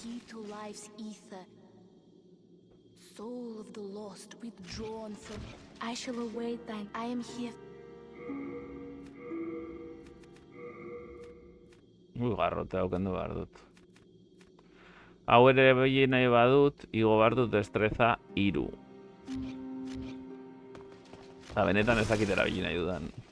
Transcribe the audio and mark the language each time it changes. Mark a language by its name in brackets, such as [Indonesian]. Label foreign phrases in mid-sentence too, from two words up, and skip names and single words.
[English] to life's ether. Soul of the lost, withdrawn from... I shall await thine... I am here... [Basque] Garrote aukendu behar dut. Hau ere begi nahi badut, igo behar dut destreza 3. Eta benetan ez dakit erabili nahi dudan.